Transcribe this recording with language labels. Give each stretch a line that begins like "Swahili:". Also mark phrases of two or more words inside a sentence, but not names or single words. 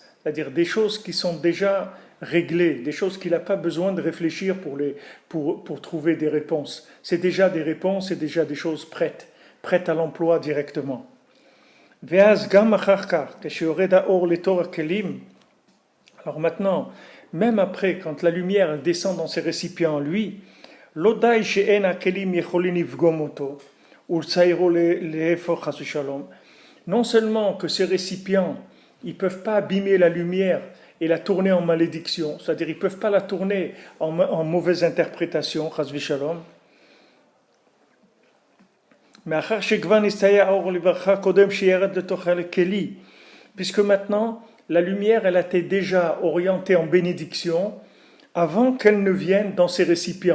French: C'est-à-dire des choses qui sont déjà réglées, des choses qu'il n'a pas besoin de réfléchir pour trouver des réponses. C'est déjà des réponses, c'est déjà des choses prêtes à l'emploi directement. Alors maintenant, même après, quand la lumière descend dans ses récipients en lui,
Hebrew: לא די שאין הכלים יכולים לפגום אותו, ולציירו להפך חס ושלום.
French: Non seulement que ces récipients, ils ne peuvent pas abîmer la lumière et la tourner en malédiction, c'est-à-dire ils ne peuvent pas la tourner en mauvaise interprétation,
Hebrew: חס ושלום.
French: Puisque maintenant, la lumière, elle a été déjà orientée en bénédiction avant qu'elle ne vienne dans ces récipients.